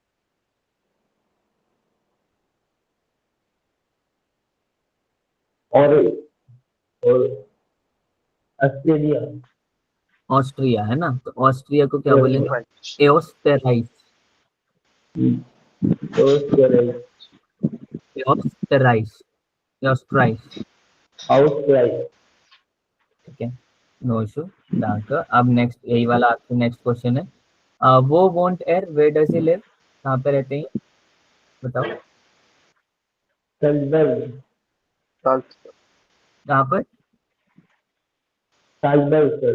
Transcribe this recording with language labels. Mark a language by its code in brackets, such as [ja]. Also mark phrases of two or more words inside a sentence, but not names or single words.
[hi] और ऑस्ट्रेलिया। ऑस्ट्रिया है ना, तो ऑस्ट्रिया को क्या बोलेंगे? [de] एओस्टेराइस, Österreich. Österreich. Österreich. Ausgleich. [hi] ठीक है, [en] no issue. [hi] डांकर। अब नेक्स्ट यही वाला आपका नेक्स्ट क्वेश्चन है। [de] wo wohnt er, [en] where does he live? [hi] कहाँ पे रहते हैं, बताओ। Salzburg. Salzburg. कहाँ पर? Salzburg, sir.